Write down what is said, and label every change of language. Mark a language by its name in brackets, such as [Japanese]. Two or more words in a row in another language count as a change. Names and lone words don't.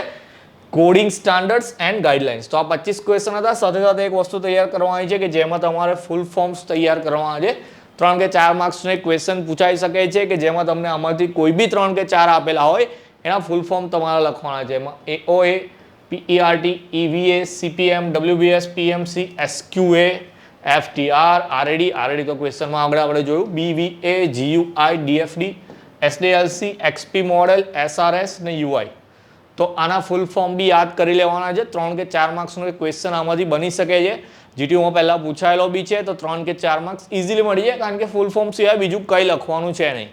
[English] coding standards and guidelines. [Gujarati] તો આ 25 ક્વેશ્ચન હતા. સાથે સાથે એક વસ્તુ તૈયાર કરવાની છે કે જેમાં તમારે [English] full forms [Gujarati] તૈયાર કરવાના છે. 3 કે 4 માર્ક્સનો એક ક્વેશ્ચન પૂછાઈ શકે છે કે જેમાં તમને આમાંથી કોઈ બી 3 કે 4 આપેલા હોય એના [English] full form [Gujarati] તમારે લખવાના છે. એમાં AOA, PERT, EVA, CPM, WBS, PMC, SQA, FTR, RAD તો ક્વેશ્ચનમાં આગળ આપણે જોયું, BVA, GUI, DFD, SDLC, XP મોડેલ, SRS ને UI. તો આના [English] full form [Gujarati] બી યાદ કરી લેવાના છે. 3 કે 4 માર્ક્સનો ક્વેશ્ચન આમાંથી બની શકે છે. GTમાં પહેલાં પૂછાયેલો બી છે, તો 3 કે 4 માર્ક્સ ઇઝીલી મળી જાય, કારણ કે [English] full form [Gujarati] સિવાય બીજું કંઈ લખવાનું છે નહીં.